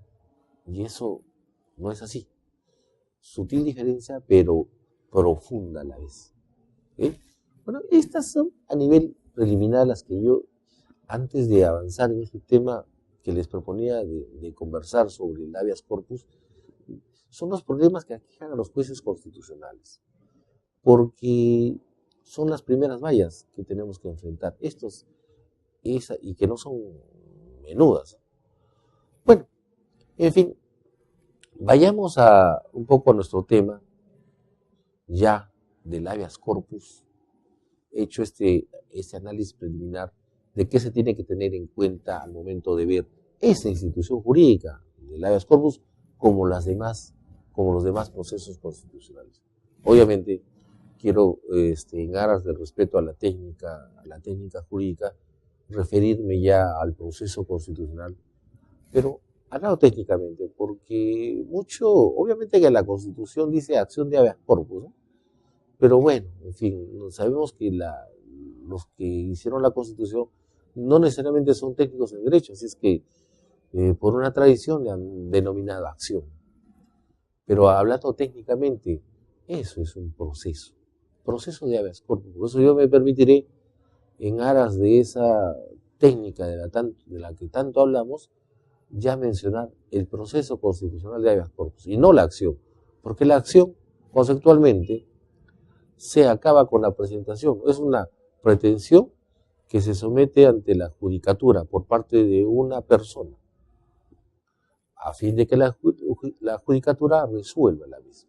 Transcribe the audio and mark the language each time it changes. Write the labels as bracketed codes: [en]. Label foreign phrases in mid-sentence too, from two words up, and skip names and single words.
[es] Y eso no es así. Sutil diferencia, pero profunda a la vez. ¿Eh? Bueno, estas son a nivel preliminar las que yo, antes de avanzar en este tema que les proponía de conversar sobre el [la] habeas corpus, [es] son los problemas que aquejan a los jueces constitucionales. Porque son las primeras vallas que tenemos que enfrentar. Y que no son menudas. Bueno, en fin, vayamos un poco a nuestro tema ya del [la] habeas corpus, [es] hecho este análisis preliminar de qué se tiene que tener en cuenta al momento de ver esa institución jurídica del [la] habeas corpus [es] como los demás procesos constitucionales. Obviamente, quiero, en aras del respeto a la técnica jurídica, referirme ya al proceso constitucional, pero hablado técnicamente, porque obviamente que la Constitución dice acción de [la] habeas corpus, [es] ¿no? Pero bueno, en fin, sabemos que los que hicieron la Constitución no necesariamente son técnicos en derecho, así es que por una tradición le han denominado acción. Pero hablando técnicamente, eso es un proceso de [la] habeas corpus. [es] Por eso yo me permitiré, en aras de esa técnica de la que tanto hablamos, ya mencionar el proceso constitucional de [la] habeas corpus [es] y no la acción, porque la acción conceptualmente se acaba con la presentación, es una pretensión que se somete ante la judicatura por parte de una persona a fin de que la judicatura resuelva la misma.